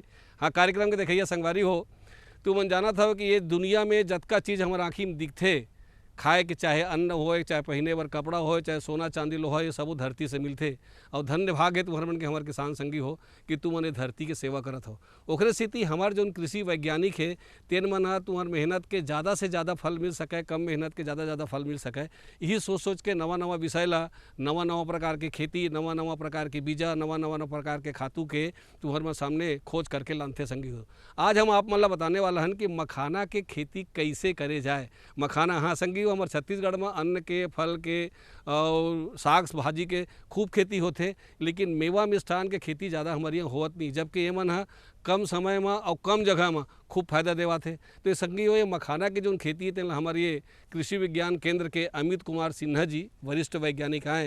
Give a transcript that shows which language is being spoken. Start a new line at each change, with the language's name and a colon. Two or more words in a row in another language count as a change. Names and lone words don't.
Chhattisgarhi: हाँ कार्यक्रम के देखिए संगवारी हो तू मन जाना था कि ये दुनिया में जतका चीज़ हमारे आँखी में दिखते खाए के चाहे अन्न हो चाहे पहने बर कपड़ा हो चाहे सोना चांदी लोहा ये सब धरती से मिलते। और धन्य भाग है तुम्हारे मन के हमारे किसान संगी हो कि तुम मने धरती के सेवा करत हो। ओकरे स्थिति हमारे जो कृषि वैज्ञानिक है तेन मन तुम्हार मेहनत के ज़्यादा से ज़्यादा फल मिल सके, कम मेहनत के ज़्यादा फल मिल सके, यही सोच सोच के नवा नवा विषय ला नवा नवा प्रकार के खेती नवा नवा प्रकार के बीजा नवा नवा प्रकार के खातू के तुम्हारे मन सामने खोज करके लानते संगी हो। आज हम आप मन ला बताने वाला हन कि मखाना के खेती कैसे करे जाए। मखाना हाँ संगी हमारे छत्तीसगढ़ में अन्न के फल के और साग भाजी के खूब खेती होते, लेकिन मेवा मिष्ठान के खेती ज़्यादा हमारे यहाँ होत नहीं, जबकि ये मन कम समय में और कम जगह में खूब फायदा देवा थे। तो ये संगी हो ये मखाना की जो खेती है तेल हमारे ये कृषि विज्ञान केंद्र के अमित कुमार सिन्हा जी वरिष्ठ वैज्ञानिक आए।